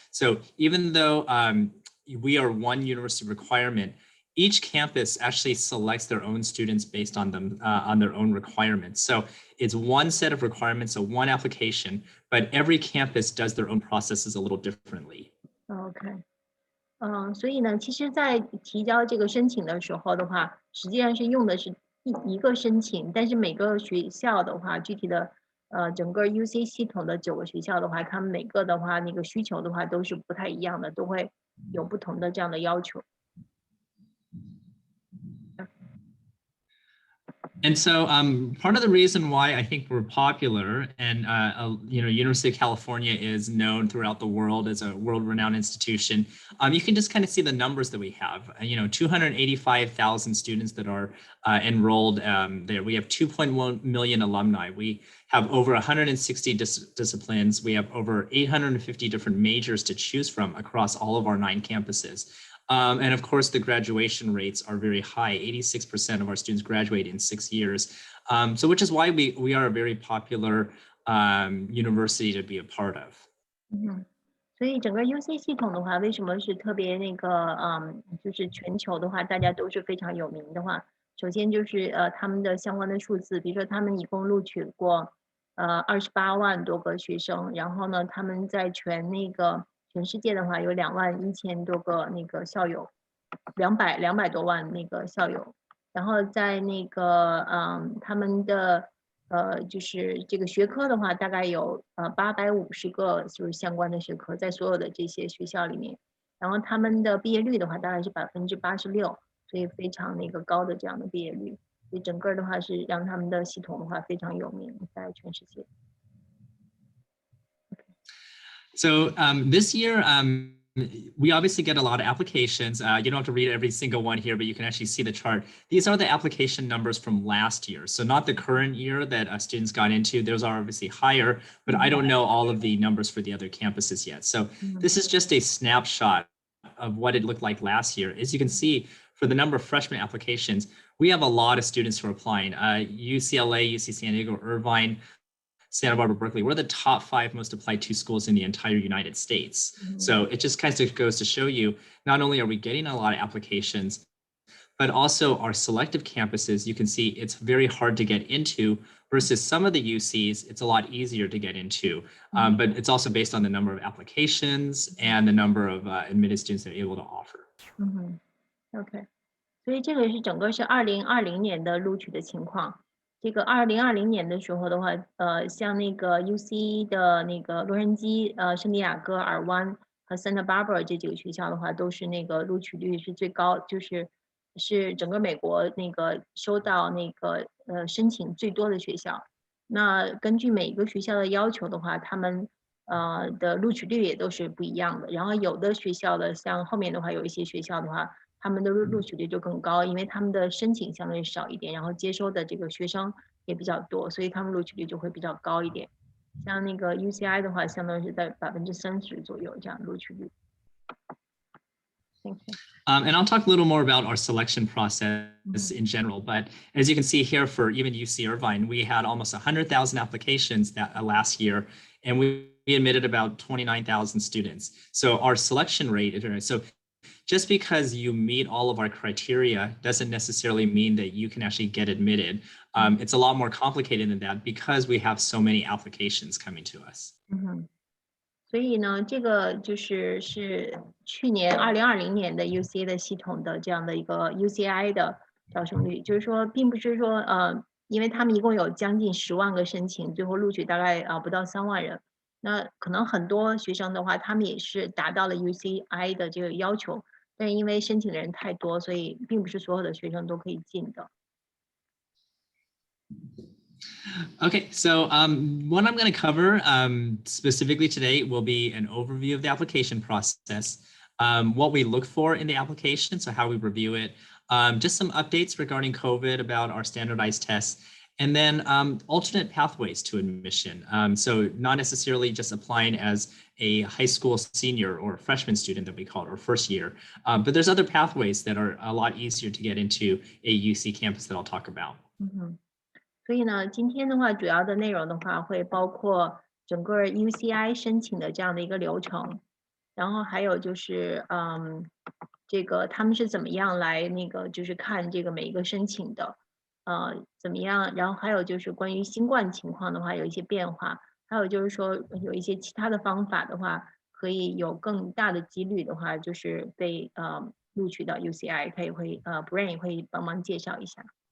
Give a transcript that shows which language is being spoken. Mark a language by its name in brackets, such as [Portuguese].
[English] So even though we are one university requirement, each campus actually selects their own students based on them on their own requirements. So it's one set of requirements, so one application, but every campus does their own processes a little differently. OK。 [Chinese] 所以呢，其实，在提交这个申请的时候的话，实际上是用的是一个申请，但是每个学校的话，具体的整个 UC 系统的9个学校的话，他们每个的话那个需求的话都是不太一样的，都会有不同的这样的要求。 [English] And so part of the reason why I think we're popular and University of California is known throughout the world as a world-renowned institution, you can just kind of see the numbers that we have. 285,000 students that are enrolled there. We have 2.1 million alumni. We have over 160 disciplines. We have over 850 different majors to choose from across all of our 9 campuses. And of course, the graduation rates are very high. 86% of our students graduate in 6 years. So which is why we are a very popular university to be a part of. [Chinese] 所以整个 UC 系统的话，为什么是特别那个就是全球的话，大家都是非常有名的话，首先就是他们的相关的数字，比如说他们一共录取过28万多个学生，然后呢，他们在全世界的话有21000多个那个校友，200多万那个校友，然后在那个他们的就是这个学科的话，大概有850个就是相关的学科在所有的这些学校里面，然后他们的毕业率的话大概是86%，所以非常那个高的这样的毕业率，所以整个的话是让他们的系统的话非常有名在全世界。 [English] So this year, we obviously get a lot of applications. You don't have to read every single one here, but you can actually see the chart. These are the application numbers from last year. So not the current year that students got into. Those are obviously higher, but I don't know all of the numbers for the other campuses yet. So this is just a snapshot of what it looked like last year. As you can see, for the number of freshman applications, we have a lot of students who are applying. UCLA, UC San Diego, Irvine, Santa Barbara, Berkeley, we're the top 5 most applied to schools in the entire United States. So it just kind of goes to show you, not only are we getting a lot of applications, but also our selective campuses, you can see it's very hard to get into versus some of the UCs, it's a lot easier to get into. But it's also based on the number of applications and the number of admitted students they're able to offer. [Chinese] OK， 所以这个是整个是2020年的录取的情况。这个2020年的时候的话，像那个 UC 的那个洛杉矶、圣地亚哥、尔湾和 Santa Barbara 这几个学校的话，都是那个录取率是最高，是整个美国那个收到那个申请最多的学校。那根据每个学校的要求的话，他们的录取率也都是不一样的。然后有的学校的，像后面的话，有一些学校的话，他们的录取率就更高，因为他们的申请相对少一点，然后接收的这个学生也比较多，所以他们录取率就会比较高一点。像那个 UCI 的话，相当于是在30%左右这样录取率。 [English] Thank you. And I'll talk a little more about our selection process in general. But as you can see here, for even UC Irvine, we had almost 100,000 applications last year, and we admitted about 29,000 students. So our selection rate is very, so just because you meet all of our criteria doesn't necessarily mean that you can actually get admitted. It's a lot more complicated than that because we have so many applications coming to us. [Chinese] 所以呢，这个是去年2020年的 UC 的系统的这样的一个 UCI 的招生率，就是说，并不是说因为他们一共有将近10万个申请，最后录取大概不到3万人。那可能很多学生的话，他们也是达到了 UCI 的这个要求，但是因为申请的人太多，所以并不是所有的学生都可以进的。 [English] Okay, so what I'm going to cover specifically today will be an overview of the application process, what we look for in the application, so how we review it, just some updates regarding COVID about our standardized tests, and then alternate pathways to admission. So not necessarily just applying as a high school senior or freshman student that we call it, or first year, but there's other pathways that are a lot easier to get into a UC campus that I'll talk about. [Chinese] 所以呢，今天的话，主要的内容的话，会包括整个 UCI 申请的这样的一个流程，然后还有就是这个他们是怎么样来就是看这个每一个申请的，怎么样，然后还有就是关于新冠情况的话有一些变化，还有就是说有一些其他的方法的话，可以有更大的几率的话，就是被录取到 UCI，他也会Bryan 也会帮忙介绍一下。